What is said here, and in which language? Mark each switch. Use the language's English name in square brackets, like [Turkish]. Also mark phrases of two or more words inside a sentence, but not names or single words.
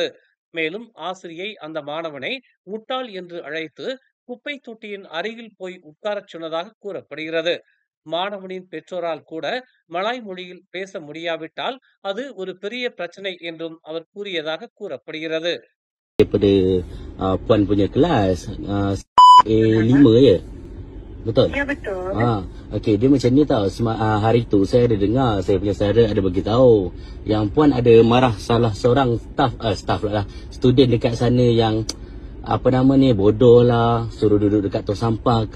[Tamil] மேலும் ஆசிரியை அந்த மாணவனை முட்டாள் என்று அழைத்து குப்பை தொட்டியின் அருகில் போய் உட்காரச் சொன்னதாக கூறப்படுகிறது. மாணவனின் பெற்றோரால் கூட மலாய் மொழியில் பேச முடியாவிட்டால் அது ஒரு பெரிய பிரச்சனை என்றும் அவர் கூறியதாக கூறப்படுகிறது. [Malay] Daripada puan punya kelas A5 je. Betul? Ya betul. Okey, dia macam ni tau. Hari tu saya ada dengar, saya punya saudara ada bagi tahu yang puan ada marah salah seorang staff lah, student dekat sana yang apa nama ni, bodoh lah, suruh duduk dekat tong sampah ke.